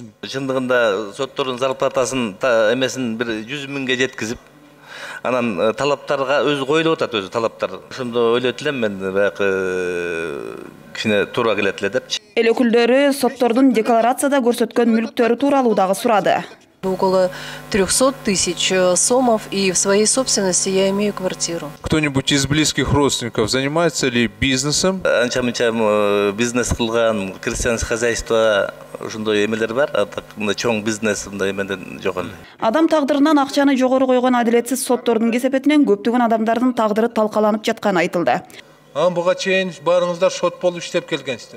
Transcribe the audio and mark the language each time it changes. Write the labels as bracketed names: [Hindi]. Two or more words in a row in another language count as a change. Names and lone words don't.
[Kyrgyz] Чындыгында соттордун зарплатасын эмесин бир 100 миңге жеткизип, анан талаптарга өзү коюлуп атат, өзү талаптар. Ошондо ойлойт элем мен баягы кичине туура келет эле депчи. Эл өкүлдөрү соттордун декларацияда көрсөткөн мүлктөрү тууралуу дагы сурады. [Russian] Около 300 тысяч сомов, и в своей собственности я имею квартиру. Кто-нибудь из близких родственников занимается ли бизнесом? [Kyrgyz] Анча-мынча бизнес кылган, [Russian] крестьянский хозяйство [Kyrgyz] ошондой эмелер бар, а так чоң бизнес мындай эмеден жок эле. Адам тагдырынан акчаны жогору койгон адилетсиз соттордун кесепетинен көптөгөн адамдардын тагдыры талкаланып жатканы айтылды. Буга чейин баарыңыздар сот болуп иштеп келгенсиздер.